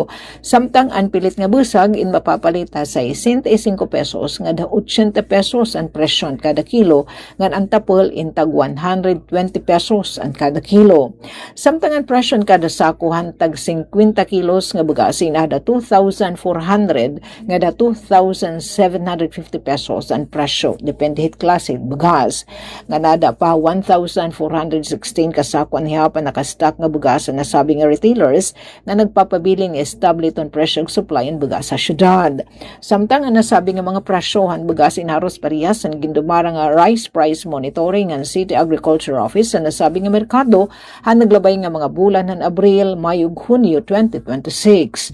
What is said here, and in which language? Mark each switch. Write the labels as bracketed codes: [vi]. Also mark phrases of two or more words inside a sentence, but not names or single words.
[war] Samtang ang pilit nga busag in mapapalit ta 65 pesos nga da 80 pesos ang presyon kada kilo, ngan ang tapol in tag 120 pesos ang kada kilo. Samtang ang presyon kada sakuhan tag 50 kilos nga bugas na da 2,400 nga da 2,750 pesos ang presyo depende hit klase bugas. Nga nada pa 1,416 kasakuan hihapan nakastock nga bugas na nasabi nga retailers na nagpapabiling establiton presyo [en] supply and [war] bugas sa syudad. Samtang ang nasabi nga mga presyohan bugas inaros parehas ang gindumara nga [en] rice price monitoring [war] ang City Agriculture Office sa nasabi nga merkado han naglabay nga mga bulan han Abril, Mayo, Hunyo 2026.